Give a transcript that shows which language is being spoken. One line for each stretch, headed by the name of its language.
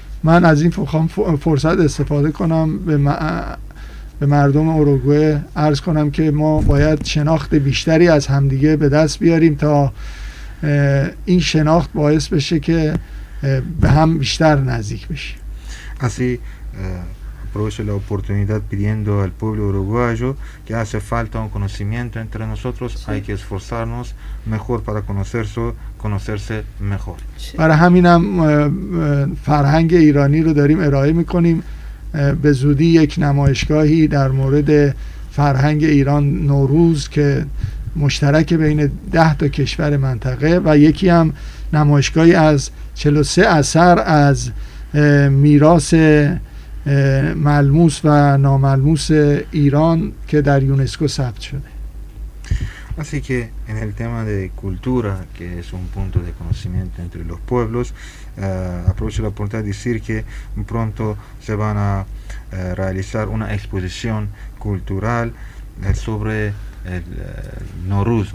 Persian: Man az in fokham forsad estefade konam be به مردم اوروگوئه عرض کنم که ما باید شناخت بیشتری از همدیگه به دست بیاریم تا این شناخت باعث بشه که به هم بیشتر نزدیک بشیم.
Spanish: Así aprovecho la oportunidad pidiendo al pueblo uruguayo que hace falta un conocimiento entre nosotros, hay que esforzarnos mejor para conocerse mejor.
Persian: برای همینم فرهنگ ایرانی رو داریم ارائه میکنیم. به زودی یک نمایشگاهی در مورد فرهنگ ایران نوروز که مشترک بین 10 تا کشور منطقه و یکی هم نمایشگاهی از 43 اثر از میراث ملموس و ناملموس ایران که در یونسکو ثبت شده.
Spanish: Así que en el tema de cultura, que es un punto de conocimiento entre los pueblos, aprovecho la oportunidad de decir que pronto se van a realizar una exposición cultural sobre el Noruz.